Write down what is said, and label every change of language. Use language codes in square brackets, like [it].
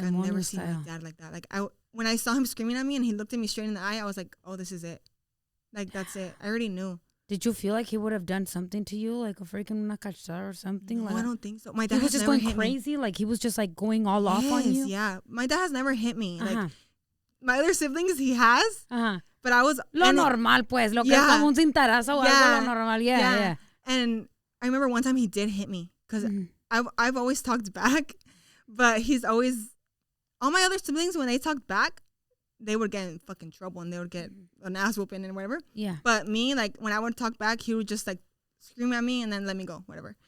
[en] Like, I've never seen my dad like that. Like, when I saw him screaming at me and he looked at me straight in the eye, I was like, oh, this is it. Like, that's it. I already knew. Did you feel like he would have done something to you, like a freaking [es] una cachada [en] or something? No, like I don't think so. My dad was just going crazy. Like, he was just like going all off on you. Yeah, my dad has never hit me. Like, my other siblings, he has. But I was [es] lo normal, pues, lo que es como un cintarazo o algo lo normal. [en] Yeah. And I remember one time he did hit me because I've always talked back, but he's always, all my other siblings, when they talked back, they would get in fucking trouble and they would get an ass whooping and whatever. Yeah. But me, like, when I would talk back, he would just like scream at me and then let me go, whatever.